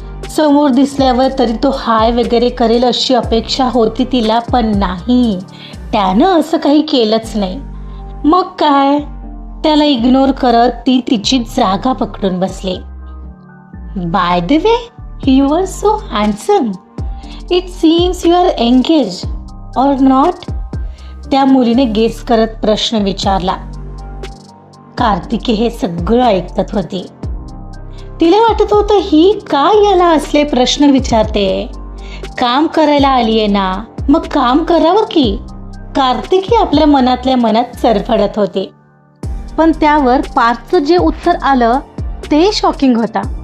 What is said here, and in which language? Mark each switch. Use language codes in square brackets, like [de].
[mr] समोर दिसल्यावर तरी तो हाय वगैरे करेल अशी अपेक्षा होती तिला, पण नाही, त्यानं असं काही केलंच नाही. मग काय, त्याला इग्नोर करत ती तिची जागा पकडून बसली. [en] By the way, you are so handsome. It seems you are engage or not. [mr] त्या मुलीने गेस करत प्रश्न विचारला. कार्तिकी हे सगळं ऐकत होती. तिला वाटत होतं ही काय याला असले प्रश्न विचारते. काम करायला आलीये ना, मग काम करावं की. कार्तिकी आपल्या मनातल्या मनात सरफडत होती. पण त्यावर पार्थचं जे उत्तर आलं ते शॉकिंग होता.